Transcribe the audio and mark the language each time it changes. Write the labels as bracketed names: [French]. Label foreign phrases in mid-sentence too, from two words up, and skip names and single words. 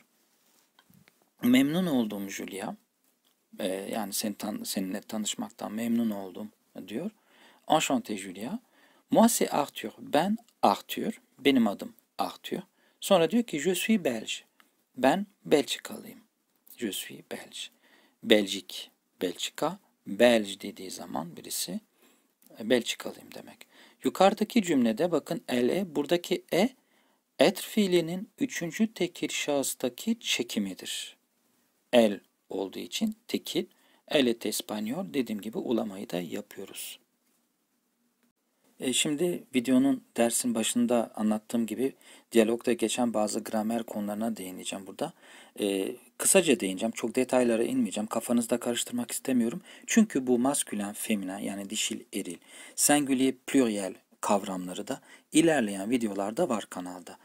[Turkish] Memnun oldum Julia. Yani seninle tanışmaktan memnun oldum diyor. [French] Enchanté Julia. Moi c'est Arthur. [Turkish] Ben Arthur. Benim adım Arthur. Sonra diyor ki [French] je suis belge. [Turkish] Ben Belçikalıyım. [French] Je suis belge. [Turkish] Belçik, Belçika. Belge dediği zaman birisi Belçikalıyım demek. Yukarıdaki cümlede bakın elle buradaki être fiilinin üçüncü tekil şahıstaki çekimidir. El olduğu için tekil. [French] Elle est espagnol [Turkish] dediğim gibi ulamayı da yapıyoruz. Şimdi videonun dersin başında anlattığım gibi diyalogda geçen bazı gramer konularına değineceğim burada. Kısaca değineceğim. Çok detaylara inmeyeceğim. Kafanızda karıştırmak istemiyorum. Çünkü bu maskülen, feminen yani dişil, eril, [French] singulier, pluriel [Turkish] kavramları da ilerleyen videolarda var kanalda.